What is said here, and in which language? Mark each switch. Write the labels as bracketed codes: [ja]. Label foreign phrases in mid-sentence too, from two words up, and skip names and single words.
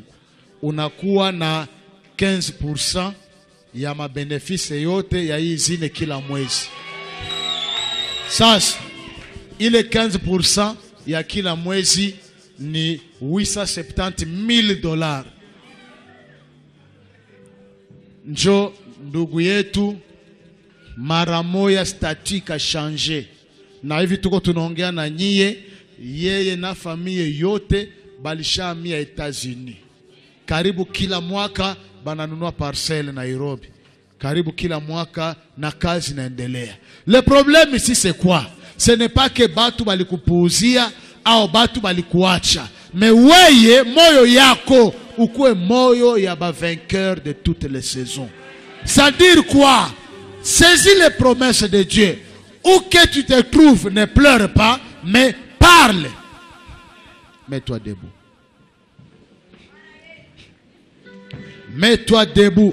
[sw] Unakuwa na 15% ya mabenefise yote ya hii izine kila mwezi. Sasa ile 15% ya kila mwezi ni $870,000. Njo ndugu yetu mara moya statut ka changer. Na hivi tuko tunaongea na nyie, yeye na familia yote balishamia Etats-Unis. Karibu kila mwaka bananunua parcelle Nairobi. Karibu kila mwaka na kazi inaendelea. [fr] Le problème ici c'est quoi? Ce n'est pas que [sw] batu balikupuuzia au batu balikuacha. Mais weye moyo yako ukue moyo ya ba [fr] vainqueur de toutes les saisons. Ça veut dire quoi? Saisis les promesses de Dieu. Où que tu te trouves, ne pleure pas, mais parle. Mets-toi debout. Mets-toi debout.